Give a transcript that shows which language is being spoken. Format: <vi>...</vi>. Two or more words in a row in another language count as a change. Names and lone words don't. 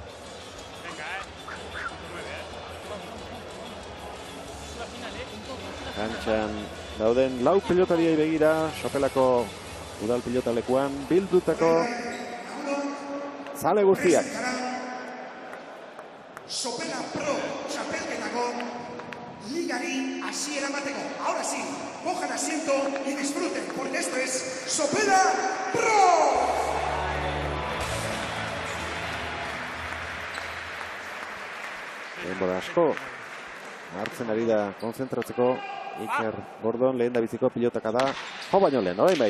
<eu>Kantxan dauden lau pilotariai begira, Sopelako udal pilotalekuan bildutako zale guztiak. Sopela Pro txapelketako ligari hasiera emateko.</eu> <es>Ahora sí, cojan asiento y disfruten, porque esto es Sopela Pro.</es> <eu>Denbora asko hartzen ari da konzentratzeko Iker Gordon lehendabiziko pilotaka da. Jo baino lehen, orain bai.</eu>